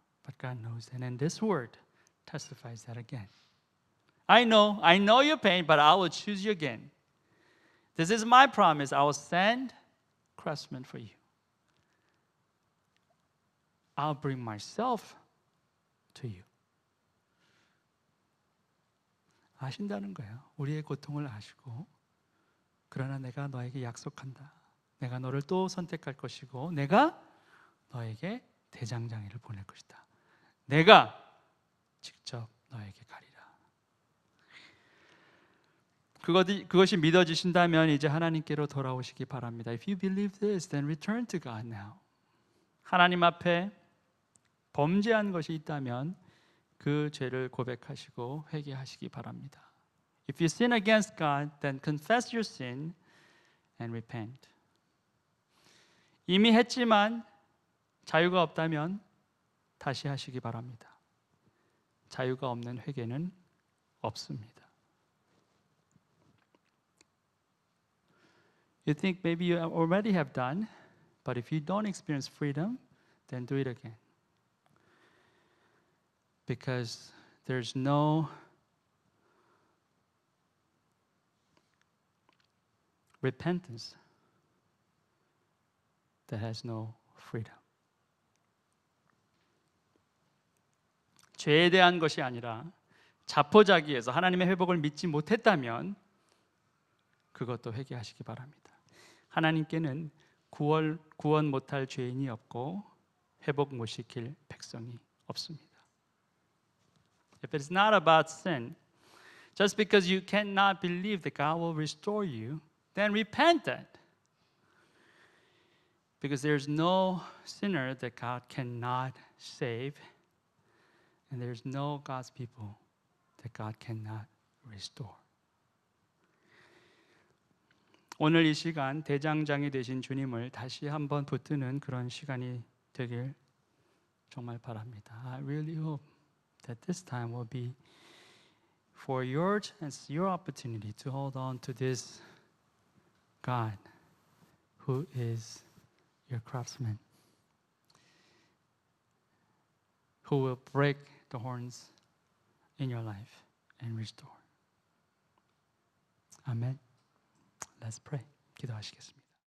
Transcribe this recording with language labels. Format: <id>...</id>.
<en>But God knows that, and this word testifies that again. I know your pain, but I will choose you again. This is my promise. I will send craftsmen for you. I'll bring myself to you.</en> <ko>아신다는 거예요. 우리의 고통을 아시고, 그러나 내가 너에게 약속한다. 내가 너를 또 선택할 것이고 내가 너에게 대장장이를 보낼 것이다. 내가 직접 너에게 가리라. 그것이 믿어지신다면 이제 하나님께로 돌아오시기 바랍니다.</ko> <en>If you believe this, then return to God now.</en> <ko>하나님 앞에 범죄한 것이 있다면 그 죄를 고백하시고 회개하시기 바랍니다.</ko> <en>If you sin against God, then confess your sin and repent.</en> <ko>이미 했지만 자유가 없다면 다시 하시기 바랍니다. 자유가 없는 회개는 없습니다.</ko> <en>You think maybe you already have done, but if you don't experience freedom, then do it again. Because there's no repentance that has no freedom.</en> <ko>죄에 대한 것이 아니라 자포자기해서 하나님의 회복을 믿지 못했다면 그것도 회개하시기 바랍니다. 하나님께는 구원 못할 죄인이 없고 회복 못 시킬 백성이 없습니다.</ko> <en>If it's not about sin, just because you cannot believe that God will restore you, then repent that. Because there's no sinner that God cannot save, and there's no God's people that God cannot restore.</en> <ko>오늘 이 시간 대장장이 되신 주님을 다시 한번 붙드는 그런 시간이 되길 정말 바랍니다.</ko> <en>I really hope that this time will be for your chance, your opportunity to hold on to this God who is your craftsman, who will break the horns in your life and restore. Amen. Let's pray.</en> <ko>기도하시겠습니다.</ko>